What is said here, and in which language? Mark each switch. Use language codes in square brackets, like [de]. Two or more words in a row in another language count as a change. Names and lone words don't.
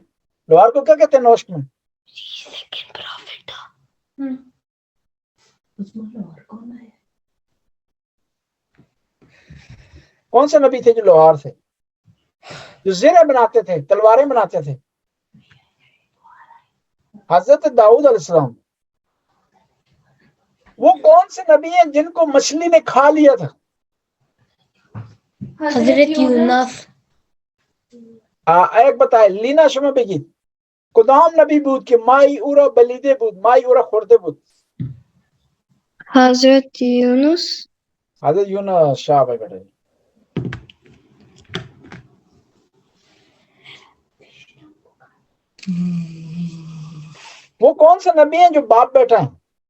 [ur] لوہار کو کیا کہتے ہیں نوشت میں؟ کون سے نبی تھے جو لوہار تھے، جو زرہ بناتے تھے، تلواریں بناتے تھے؟ حضرت داؤد علیہ السلام. وہ کون سے نبی ہیں جن کو مچھلی نے کھا لیا تھا؟ حضرت یونس. ایک بتائے لینا [fa] شما بگید کدام نبی بود که ماهی او را بلیده بود، ماهی او را خورده بود؟ [ur] حضرت یونس. حضرت یونس. شاہ بھائی بیٹھے. وہ کون سے نبی ہیں جو باپ بیٹا ہیں؟